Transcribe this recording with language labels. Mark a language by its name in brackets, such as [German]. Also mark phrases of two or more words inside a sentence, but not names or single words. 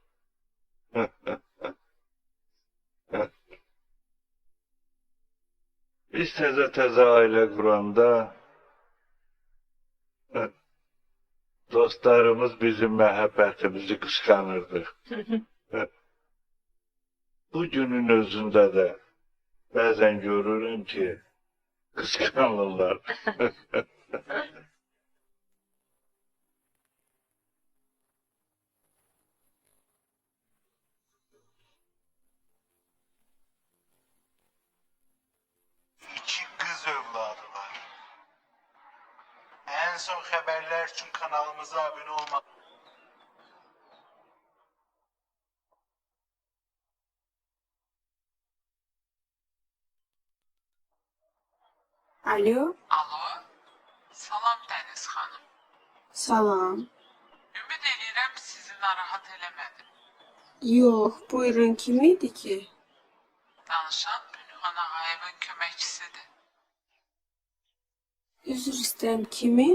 [Azerbaijani] Biz təzə ailə quranda dostlarımız bizim məhəbbətimizi qısqanırdı. Bu günün özündə də bəzən görürüm ki, qısqanırlar. [Turkish] İki kız evladı var. En son haberler için kanalımıza abone olmak. [Azerbaijani] Alo, Alo, salam Dəniz xanım. salam. Ümid edirəm sizi narahat eləmədim. Yox, buyurun, kim idi ki? Danışan Pünhan Ağayevin köməkçisidir. Üzr istəyirəm, kimin?